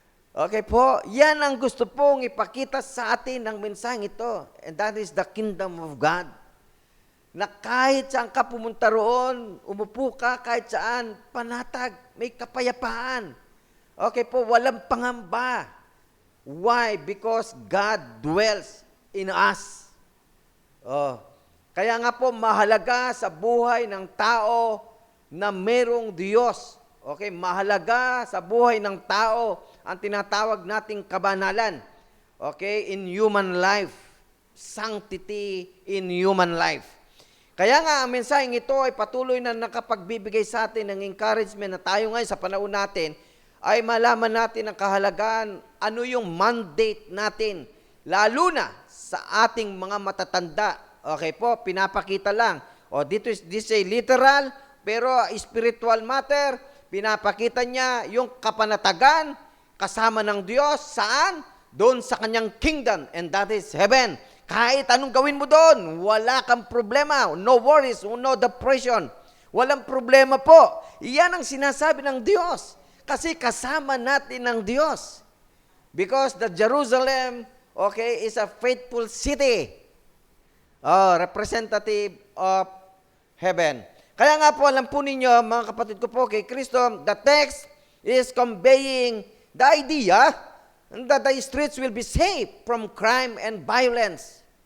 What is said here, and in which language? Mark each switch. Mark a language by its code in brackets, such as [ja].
[tl] Okay po, yan ang gusto pong ipakita sa atin ng mensaheng ito. [en] And that is the kingdom of God. [tl] Na kahit saan ka pumunta roon, umupo ka kahit saan, panatag, may kapayapaan. Okay po, walang pangamba. [en] Why? Because God dwells in us. [tl] Kaya nga po, mahalaga sa buhay ng tao na merong Diyos. Okay, mahalaga sa buhay ng tao ang tinatawag nating kabanalan. [en] Okay, in human life. Sanctity in human life. [tl] Kaya nga, ang mensaheng ito ay patuloy na nakapagbibigay sa atin ng encouragement na tayo ngayon sa panahon natin ay malaman natin ang kahalagaan, ano yung mandate natin, lalo na sa ating mga matatanda. Okay po, pinapakita lang. [en] This is a literal [tl] pero spiritual matter, pinapakita niya yung kapanatagan kasama ng Diyos. Saan? Doon sa kanyang kingdom, [en] and that is heaven. [tl] Kahit anong gawin mo doon, wala kang problema. [en] No worries, no depression. [tl] Walang problema po. Iyan ang sinasabi ng Diyos. Kasi kasama natin ng Diyos. [en] Because the Jerusalem, okay, is a faithful city. Representative of heaven. [tl] Kaya nga po, alam po ninyo, mga kapatid ko po kay Kristo, [en] the text is conveying the idea that the streets will be safe from crime and violence.